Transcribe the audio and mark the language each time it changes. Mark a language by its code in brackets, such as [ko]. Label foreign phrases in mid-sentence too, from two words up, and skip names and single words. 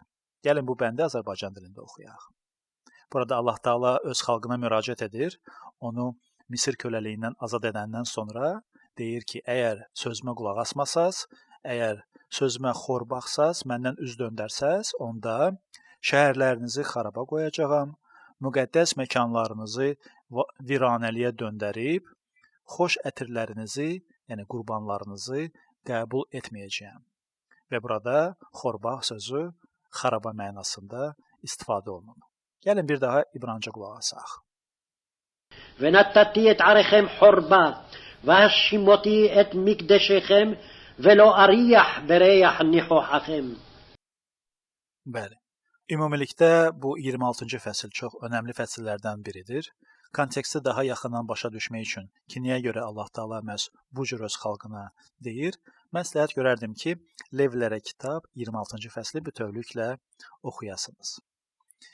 [az] Gəlin bu bəndi Azərbaycan dilində oxuyaq. Burada Allah Taala öz xalqına müraciət edir, onu Misir köləliyindən azad edəndən sonra deyir ki, əgər sözümə qulaq asmasaz, əgər sözümə xor baxsaz, məndən üz döndərsəz, onda şəhərlərinizi xaraba qoyacağam, müqəddəs məkanlarınızı viranəliyə döndərib, xoş ətirlərinizi, yəni qurbanlarınızı qəbul etməyəcəyəm. Və burada xorba sözü xaraba mənasında istifadə olunur. Gəlin bir daha İbranica qulaq asaq. [he] ונתתי את עריכם חורבה, והשימותי את מקדשכם, ולא אריח בריח ניחוחכם. [az] Bəli. Ümumilikdə bu 26-cı fəsil çox önəmli fəsillərdən biridir. Konteksti daha yaxından başa düşmək üçün ki, niyə görə Allah Taala məhz bu cür öz xalqına deyir, məsləhət görərdim ki, Levlərə kitab 26-cı fəsli bütövlüklə oxuyasınız.